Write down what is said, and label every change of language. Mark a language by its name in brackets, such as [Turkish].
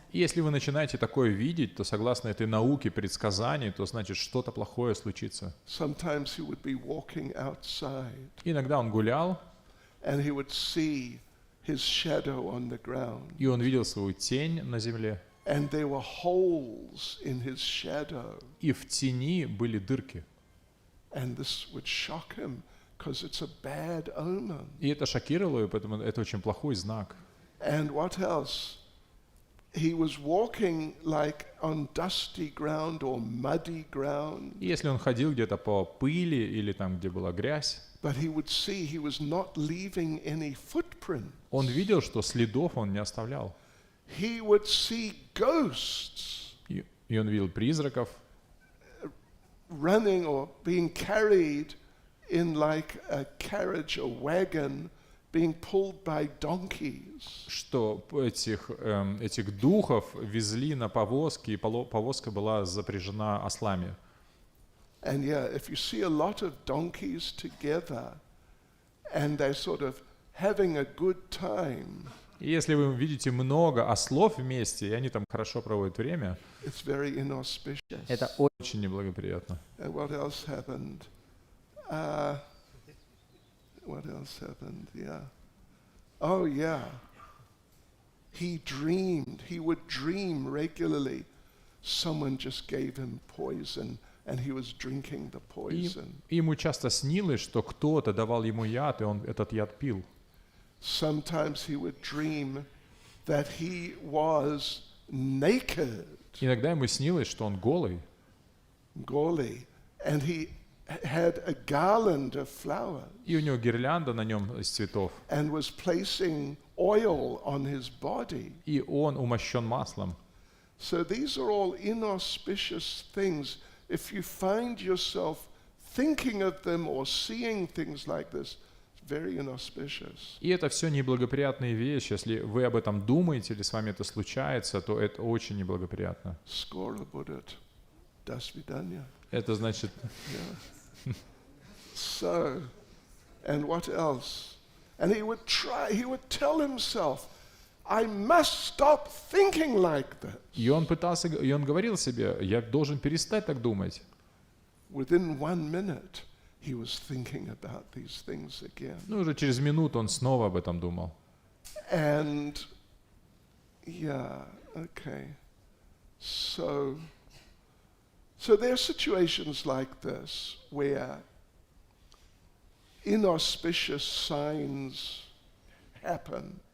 [Russian] И если вы начинаете такое видеть, то согласно этой науке предсказаний, то значит что-то плохое случится. [English] Sometimes he would be walking outside [Russian] Иногда он гулял, [English] and he would see his shadow on the ground. [Russian] и он видел свою тень на земле, [English] And there were holes in his shadow. [Russian] и в тени были дырки. [English] And this would shock him because it's a bad omen. [Russian] И это шокировало его, поэтому это очень плохой знак. [English] And what else? He was walking like on dusty ground or muddy ground, [Russian] И если он ходил где-то по пыли или там, где была грязь, [English] but he would see he was not leaving any footprint. [Russian] он видел, что следов он не оставлял. [English] He would see ghosts [Russian] И он видел призраков, [English] running or being carried in like a carriage or wagon, being pulled by donkeys. [Russian] что этих духов везли на повозке, и повозка была запряжена ослами. [English] And yeah, if you see a lot of donkeys together and they're sort of having a good time, [Russian] И если вы видите много ослов вместе, и они там хорошо проводят время, [English] it's very inauspicious. [Russian] это очень неблагоприятно. [English] And what else happened? What else happened? Yeah. Oh, yeah. He dreamed. He would dream regularly. Someone just gave him poison, and he was drinking the poison. [Russian] И ему часто снилось, что кто-то давал ему яд, и он этот яд пил. [English] Sometimes he would dream that he was naked, [Russian] Иногда ему снилось, что он голый, [English] Goli, and he had a garland of flowers [Russian] и у него гирлянда на нем из цветов, [English] and was placing oil on his body. [Russian] и он умощен маслом. [English] So these are all inauspicious things. If you find yourself thinking of them or seeing things like this, it's very inauspicious. [Russian] И это все неблагоприятные вещи. Если вы об этом думаете или с вами это случается, то это очень неблагоприятно. Skora buddhat, das vidanya. Это значит, [English] Yeah. So, and what else? And he would tell himself, I must stop thinking like that. [Russian] и он говорил себе, я должен перестать так думать. [English] Within 1 minute, he was thinking about these things again. [Russian] Ну, уже через минуту он снова об этом думал. [English] And, yeah, okay. So there are situations like this where inauspicious signs happen,